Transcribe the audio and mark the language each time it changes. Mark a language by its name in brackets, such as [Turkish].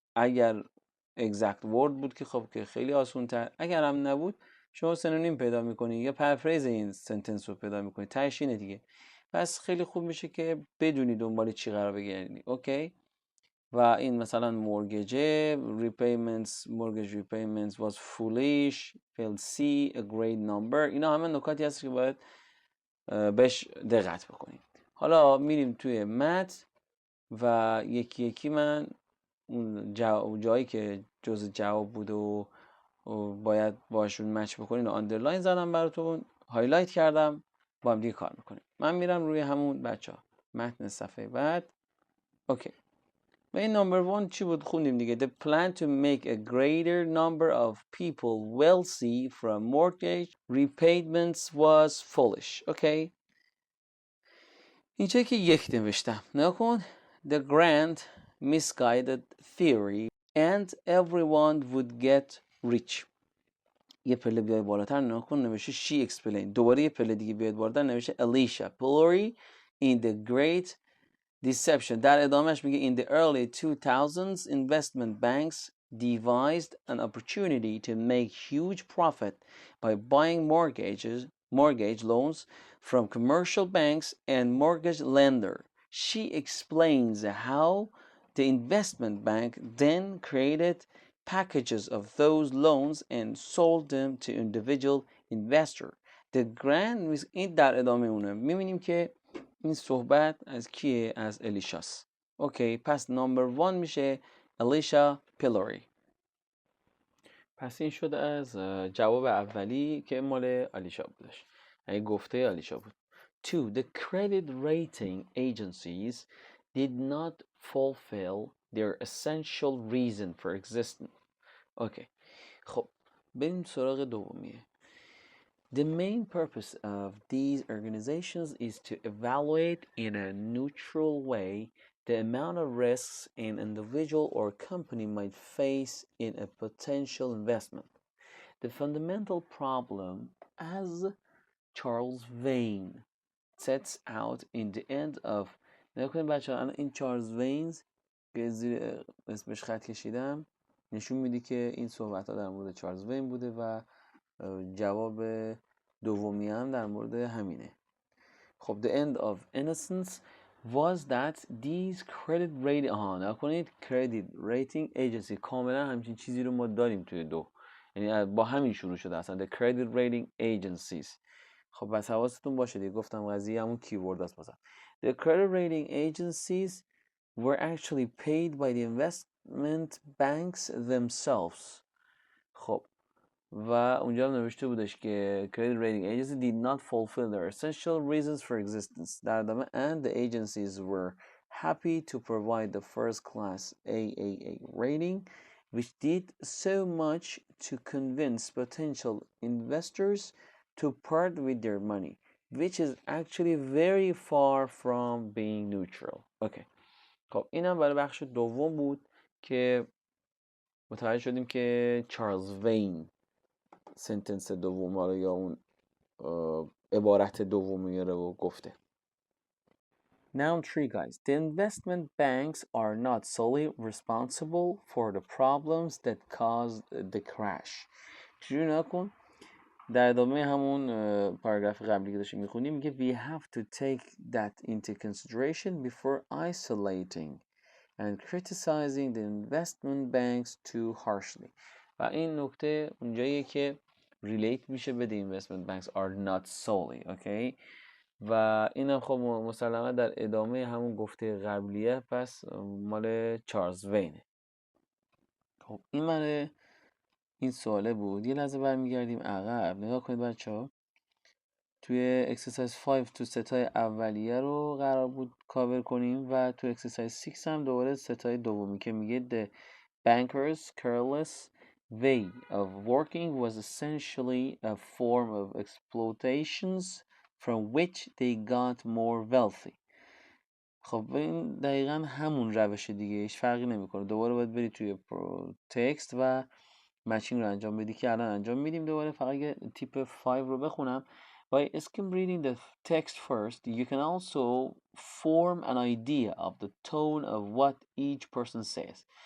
[Persian] اگر [English] exact word [Persian] بود که خب که خیلی آسون تر، اگر هم نبود شما سنونیم پیدا میکنید یا پرفریز این سنتنس رو پیدا میکنید، تهش اینه دیگه. پس خیلی خوب میشه که بدونی دنبال چی قرار بگردید. اوکی. و این مثلا [English] mortgage repayments was foolish, failed C, a great number. [Persian] اینا همه نکاتی هست که باید بهش دقت بکنید. حالا میریم توی متن و یکی یکی من اون جایی که جز جواب بود و باید باشون مچ بکنین و آندرلاین زدم براتون، هایلایت کردم، با هم دیگه کار میکنیم. من میرم روی همون بچه ها متن صفحه بعد. اوکی. و این نمبر 1 چی بود؟ خوندیم دیگه. [English] The plan to make a greater number of people wealthy from mortgage repayments was foolish. [Persian] اوکی. اینجایی که یک نوشتم نکن. [English] The grand misguided theory and everyone would get rich. [Persian] یه پله بیای بالاتر نکن نوشته [English] she explained. [Persian] دوباره یه پله دیگه بیاید بالاتر نوشته [English] Alicia Pillory in the great deception. [Persian] در ادامهش میگه [English] in the early 2000s investment banks devised an opportunity to make huge profit by buying mortgage loans from commercial banks and mortgage lender. She explains how the investment bank then created packages of those loans and sold them to individual investor. The grand [Persian] این در ادامه اونه میبینیم که این صحبت از کیه؟ از الیشاست. اوکی. پس نمبر 1 میشه الیشا پیلوری. پس این شد از جواب اولی که مال الیشا بودش، یعنی گفته الیشا بود. 2. [English] The credit rating agencies did not fulfill their essential reason for existence. [Persian] اوکی. خب بریم سراغ دومیه. [English] The main purpose of these organizations is to evaluate in a neutral way the amount of risks an individual or company might face in a potential investment. The fundamental problem, as Charles Vane sets out in the end of [Persian] نکنیم بچه ها این چارلز وینز که زیر اسمش خط کشیدم نشون میده که این صحبت ها در مورد چارلز وین بوده و جواب دومی هم در مورد همینه. خب [English] the end of innocence was that these credit rating [Persian] نکنید [English] credit rating agency، [Persian] کاملا همچین چیزی رو ما داریم توی 2، یعنی با همین شروع شده اصلا [English] the credit rating agencies. [Persian] خب بس حواستون باشه دیگه، گفتم قضیه همون کیورد است. مثلا [English] the credit rating agencies were actually paid by the investment banks themselves. [Persian] خب و اونجا هم نوشته بودش که [English] credit rating agencies did not fulfill their essential reasons for existence. [Persian] در ادامه [English] and the agencies were happy to provide the first class AAA rating which did so much to convince potential investors to part with their money, which is actually very far from being neutral. Okay. [Persian] خب اینم برای بخش دوم بود که متوجه شدیم که چارلز وین سنتنس دوم رو یا اون عبارت دوم میاره و گفته. [English] Noun 3 guys. The investment banks are not solely responsible for the problems that caused the crash. [Persian] چجوری نکن؟ در ادامه همون پاراگراف قبلی که داشتیم میخونیم میگه [English] we have to take that into consideration before isolating and criticizing the investment banks too harshly. [Persian] و این نکته اونجاییه که relate میشه به [English] the investment banks are not solely. Okay? [Persian] و اینم خب مسلما در ادامه همون گفته قبلیه، پس مال چارلز وینه. خب این مال این سواله بود. یه لحظه برمیگردیم عقب. نگاه کنید بچه‌ها، توی اکسرسایز 5 تو ستای اولیه رو قرار بود کاور کنیم و تو اکسرسایز 6 هم دوباره ستای دومی که میگه [English] the bankers careless way of working was essentially a form of exploitations from which they got more wealthy. [Persian] خب این دقیقا همون روش دیگه، هیچ فرقی نمیکنه. دوباره باید بری توی تکست و مچینگ رو انجام بدی که الان انجام میدیم. دوباره فقط یه تیپ 5 رو بخونم. [English] By skim reading the text first, you can also form an idea of the tone of what each person says.